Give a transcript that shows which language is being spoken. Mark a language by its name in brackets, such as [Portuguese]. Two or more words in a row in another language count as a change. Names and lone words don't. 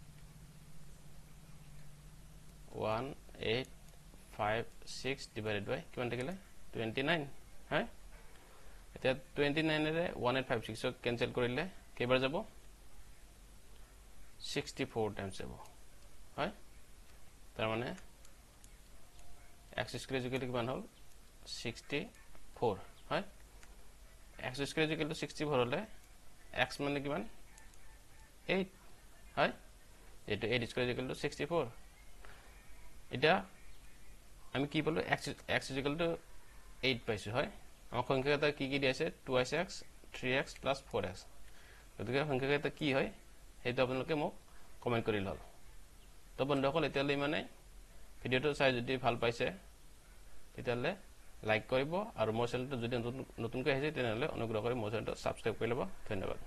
[Assamese] 1856 [English] divided by [Assamese] কিমান থাকিলে 29 হয় এতিয়া 29 ৰে 1856 ক ক্যান্সেল কৰিলে কেইবাৰ যাব 64 টাইমছ যাব হয় তাৰ মানে [English] x square is equal to [Assamese] কিমান হল 64 হয় [English] x square is equal to [Assamese] 64 হলে x মানে কিমান 8 হয় এটো 8 [English] square is equal [Assamese] to 64 এটা আমি কি বলবো [English] x is equal to [Assamese] 8 পাইছো হয় আমাৰ সংখ্যাটা কি কি দিছে 2x 3x plus 4x গতিকে সংখ্যাটা কি হয় হেতু আপোনালোকে মোক কমেন্ট কৰি লল তো বন্ধুসকল এতিয়ালৈ মানে ভিডিওটো চাই যদি ভাল পাইছে তেতিয়ালে লাইক কৰিব আৰু মোৰ চেনেলটো যদি নতুনকৈ আহিছে তেনেহলে অনুগ্ৰহ কৰি মোৰ চেনেলটো সাবস্ক্ৰাইব কৰি লব ধন্যবাদ